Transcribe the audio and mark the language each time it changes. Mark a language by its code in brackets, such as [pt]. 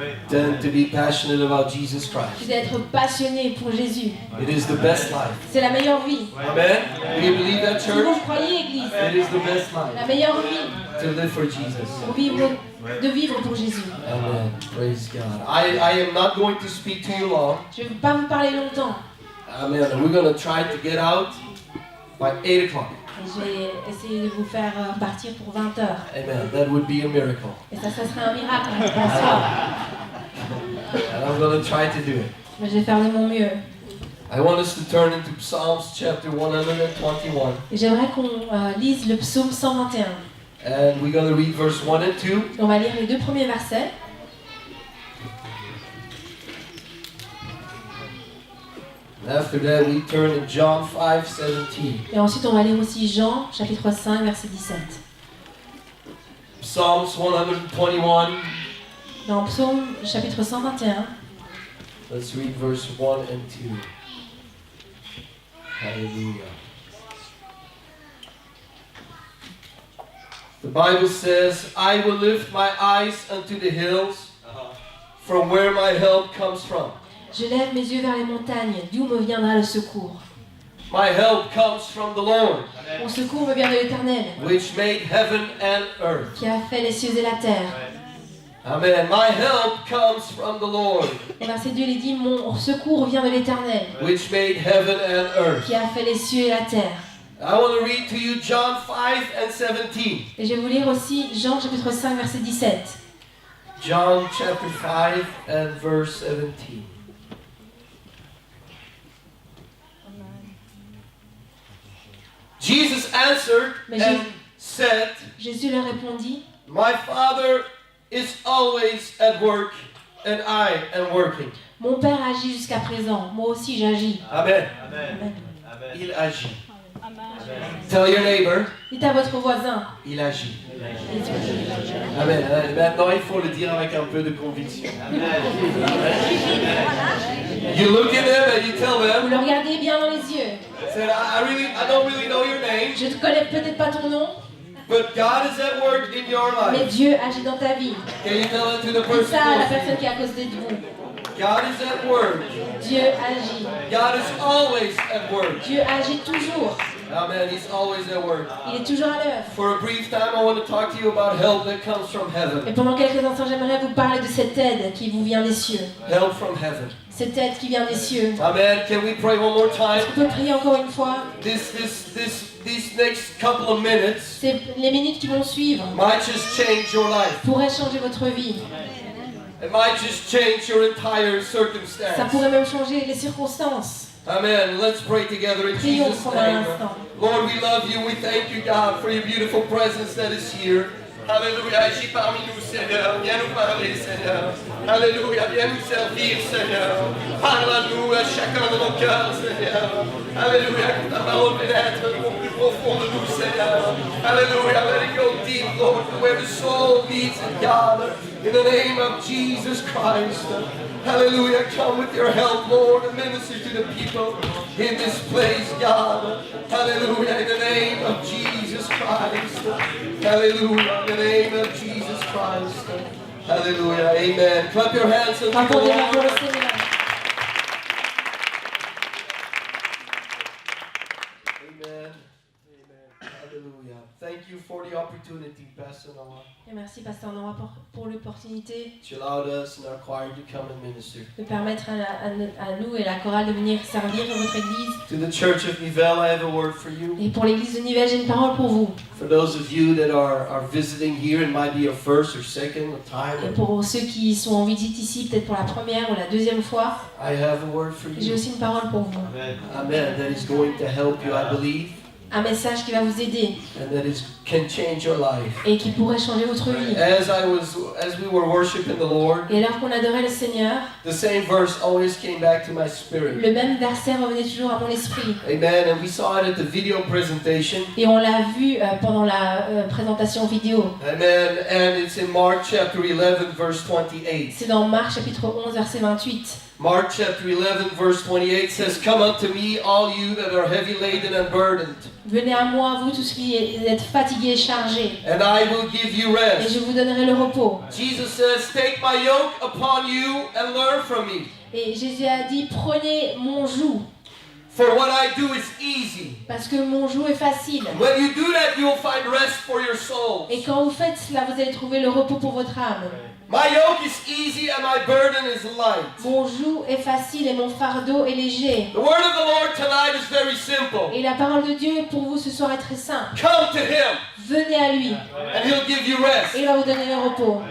[en] than to be passionate about Jesus [fr] que [en] Christ. [fr] d'être passionné pour Jésus. [en] It is the best life. [fr] C'est la meilleure vie. [en] Amen. Do you believe that, [fr] Si vous [en] church? [fr] croyez, Église, [en] It is the best [fr] la [en] life [fr] meilleure vie [en] to live for Jesus. [fr] pour vivre, de vivre pour Jésus. [en] Amen. Praise God. I am not going to speak to you long. [fr] Je ne vais pas vous parler longtemps. [en] Amen. We're going to try to get out by 8 o'clock. [fr] Et je vais essayer de vous faire partir pour 20 heures. [en] Amen. That would be a miracle. [fr] Et ça serait un miracle. Bonsoir. [en] And I'm going to try to do it. [fr] Mais je vais faire de mon mieux. [en] I want us to turn into Psalms chapter 121. [fr] Et j'aimerais qu'on lise le psaume 121. [en] And we're going to read verse 1 and 2. [fr] On va lire les 2 premiers versets. [en] And after that, we turn to John 5:17. [fr] Et ensuite, on va lire aussi Jean, chapitre 5, verset 17. [en] Psalms 121. [fr] Dans psaume, chapitre 121, [en] Let's read verse 1 and 2. Hallelujah. The Bible says, I will lift my eyes unto the hills, from where my help comes from. [fr] je lève mes yeux vers les montagnes, d'où me viendra le secours. [en] My help comes from the Lord, [fr] Mon secours me vient de l'Éternel, [en] which made heaven and earth. [fr] qui a fait les cieux et la terre. [en] Amen. My help comes from the Lord, [fr] Au verset 2, il dit, mon secours vient de l'Éternel, [en] which made heaven and earth. [fr] qui a fait les cieux et la terre. [en] I want to read to you John 5 and 17. [fr] Et je vais vous lire aussi Jean, chapitre 5, verset 17. [en] John chapter 5 and verse 17. Jesus answered and said, [fr] Jésus leur répondit, [en] My Father is always at work, and I am working. [fr] mon Père agit jusqu'à présent, moi aussi j'agis. [en] Amen. Amen. [fr] Il agit. [en] Tell your neighbor, [fr] Dites à votre voisin, il agit. Amen. Maintenant, il faut le dire avec un peu de conviction. [en] You look at them and you tell [fr] vous [en] them, [fr] le regardez bien dans les yeux. [en] said, I don't really know your name, [fr] Je ne connais peut-être pas ton nom, [en] but God is at work in your [fr] mais [en] life. [fr] Dieu agit dans ta vie. [en] Can you tell it to the [fr] Dites [en] person [fr] ça à la [en] close to [fr] personne [en] you? [fr] qui est à côté de vous. [en] God is at work. [fr] Dieu agit. [en] God is always at work. [fr] Dieu agit toujours. [en] Amen. He's always at work. [fr] Il est toujours à l'œuvre. [en] For a brief time, I want to talk to you about help that comes from heaven. [fr] Et pendant quelques instants, j'aimerais vous parler de cette aide qui vous vient des cieux. [en] Help from heaven. [fr] Cette aide qui vient des cieux. [en] Amen. Can we pray one more time? [fr] On peut prier encore une fois. [en] These next couple of minutes [fr] C'est les minutes qui vont suivre [en] might just change your life. [fr] pourraient changer votre vie. [en] It might just change your entire [fr] Ça [en] circumstance. [fr] pourrait même changer les circonstances. [en] Amen. Let's pray together in [fr] Prions [en] Jesus' [fr] pendant un [en] name. [fr] instant. [en] Lord, we love you. We thank you, God, for your beautiful presence that is here. [fr] Alléluia, agis parmi nous, Seigneur. Viens nous parler, Seigneur. Alléluia, viens nous servir, Seigneur. Parle à nous, à chacun de nos cœurs, Seigneur. Alléluia, que ta parole pénètre au plus profond de nous, Seigneur. [en] Alléluia, let it go deep, Lord, where the soul meets it, God. In the name of Jesus Christ. Hallelujah, come with your help, Lord, and minister to the people in this place, God. Hallelujah, in the name of Jesus Christ. Hallelujah, in the name of Jesus Christ. Hallelujah, amen. Clap your hands and give the [fr] Accordez-la pour le [en] Lord. [fr] Seigneur. [en] Amen. Amen. Hallelujah. Thank you for the opportunity, Pastor Noah. [fr] Et merci, Pasteur Nora, pour l'opportunité [en] You allowed us and our choir to come and minister. [fr] de permettre à nous et la chorale de venir servir dans votre église. [en] To the Church of Nivelle, I have a word for you. [fr] Et pour l'église de Nivelles, j'ai une parole pour vous. [en] For those of you that are visiting here, it might be your first or second [fr] Et [en] time, [fr] pour ceux qui sont en visite ici, peut-être pour la première ou la deuxième fois, [en] I have a word for [fr] j'ai [en] you. [fr] aussi une parole pour vous. [en] Amen. That is going to help you, I believe, [fr] Un message qui va vous aider [en] and that can change your life. [fr] et qui pourrait changer votre vie. [en] As we were worshiping the Lord, [fr] Et alors qu'on adorait le Seigneur, [en] the same verse always came back to my spirit. [fr] le même verset revenait toujours à mon esprit. [en] Amen. And we saw it at the video presentation. [fr] Et on l'a vu pendant la présentation vidéo. [en] Amen. And it's in Mark chapter 11, verse 28. [fr] C'est dans Marc chapitre 11, verset 28. [en] Mark chapter 11, verse 28 says, Come unto me, all you that are heavy laden and burdened, [fr] Venez à moi, vous tous qui êtes fatigués et chargés, [en] and I will give you [fr] et [en] rest. [fr] je vous donnerai le repos. [en] Jesus says, Take my yoke upon you and learn from me. [fr] Et Jésus a dit, prenez mon joug, [en] For what I do is easy. [fr] parce que mon joug est facile. [en] When you do that, you will find rest for your soul. [fr] Et quand vous faites cela, vous allez trouver le repos pour votre âme. [en] My yoke is easy and my burden is light. [fr] Mon joug est facile et mon fardeau est léger. [en] The word of the Lord tonight is very simple. [fr] Et la parole de Dieu pour vous ce soir est très simple. [en] Come to Him [fr] Venez à lui, [en] and He'll give you rest. [fr] et il va vous donner le repos.